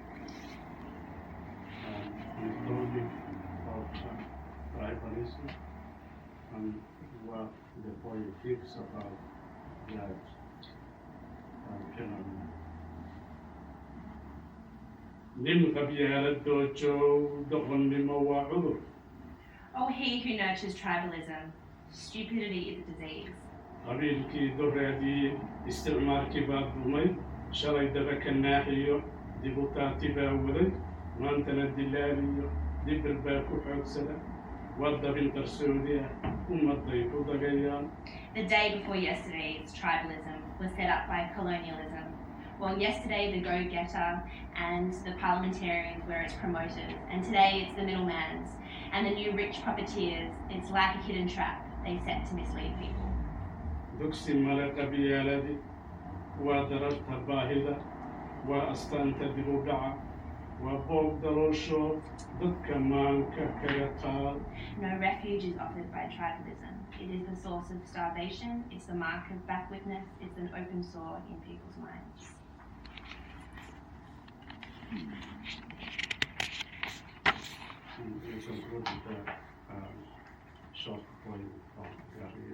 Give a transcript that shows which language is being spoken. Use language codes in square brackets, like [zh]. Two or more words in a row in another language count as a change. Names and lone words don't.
[en] He's talking of tribalism and what the poem thinks about that phenomenon. Oh, he who nurtures tribalism, stupidity is a disease. [so] qabiilkii doreedii isticmaalkii baa dumay shalay dabaka naaxiyo dibutaati baa waday maantana dilaaliyo dibir baa ku xoogsada wadabin qarsoodi ah ummaday ku dagayaan. [en] The day before yesterday's tribalism was set up by colonialism, while yesterday the go-getter and the parliamentarians were its promoters, and today it's the middleman's and the new rich profiteers. It's like a hidden trap they set to mislead people. [so] dugsi male qabyaaladi waa dararta baahida waa astaanta dib u dhaca waa boob daloosho dadka maanka kaga taal. [en] No refuge is offered by tribalism. It is the source of starvation, it's the mark of backwardness, it's an open sore in people's minds. We conclude with a short poem from Gurigeeni.